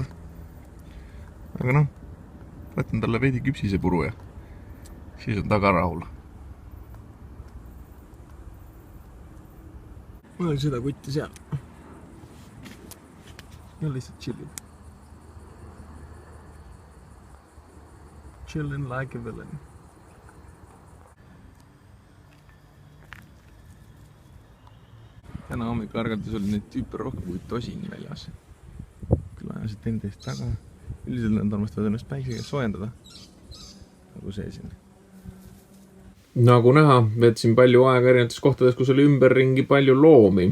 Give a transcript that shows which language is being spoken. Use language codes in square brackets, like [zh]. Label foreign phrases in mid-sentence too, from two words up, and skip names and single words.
[et] Aga võtan talle veidi küpsisepuru ja siis on ta ka rahul. Mul on seda kutti seal. Ja lihtsalt chillib. [en] Chillin like a villain. [et] Täna hommikul ärgates oli neid tüüpe rohkem kui tosin väljas. Küll ajasid teineteist taga. Üldiselt nad armastavad ennast päikse käes soojendada. Nagu see siin. Nagu näha, veetsin palju aega erinevates kohtades, kus oli ümberringi palju loomi.